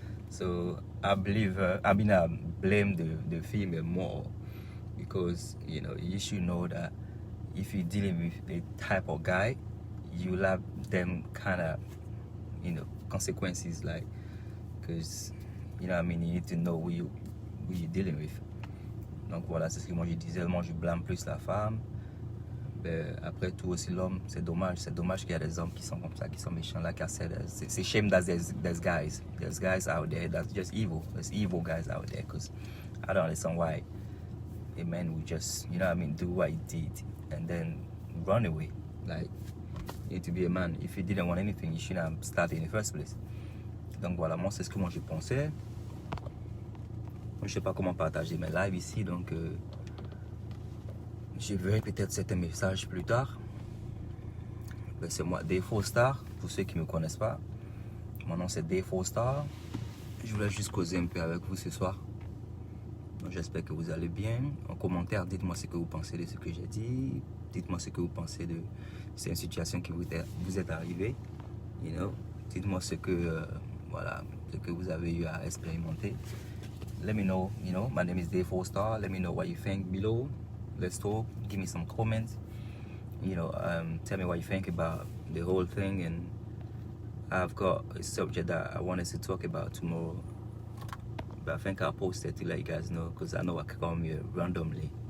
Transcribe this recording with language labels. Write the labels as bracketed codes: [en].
[en] So I believe I blame the female more, because you know, you should know that if you're dealing with the type of guy, you'll have them kind of, you know, consequences, like, because you know what I mean, you need to know who you're dealing with. [fr] Donc voilà, c'est ce que moi je disais. Moi je blâme plus la femme. Ben, après tout aussi l'homme, c'est dommage qu'il y a des hommes qui sont comme ça, qui sont méchants. [en] Like I said, c'est shame that there's guys out there that's just evil. There's evil guys out there, because I don't understand why a man would just, you know what I mean, do what he did and then run away. Like, you need to be a man. If you didn't want anything, you shouldn't have started in the first place. [fr] Donc voilà, moi c'est ce que moi je pensais. Je ne sais pas comment partager mes lives ici, donc je verrai peut-être certains messages plus tard. Ben, c'est moi, Day4Star, pour ceux qui ne me connaissent pas. Mon nom c'est Day4Star. Je voulais juste causer un peu avec vous ce soir. J'espère que vous allez bien. En commentaire, dites-moi ce que vous pensez de ce que j'ai dit. Dites-moi ce que vous pensez de cette situation qui vous est arrivée. [en] You know? [fr] Dites-moi ce que, voilà, ce que vous avez eu à expérimenter. [en] Let me know, you know, my name is Day4Star. Let me know what you think below. Let's talk. Give me some comments. You know, tell me what you think about the whole thing. And I've got a subject that I wanted to talk about tomorrow, but I think I'll post it to let you guys know, because I know I can come here randomly.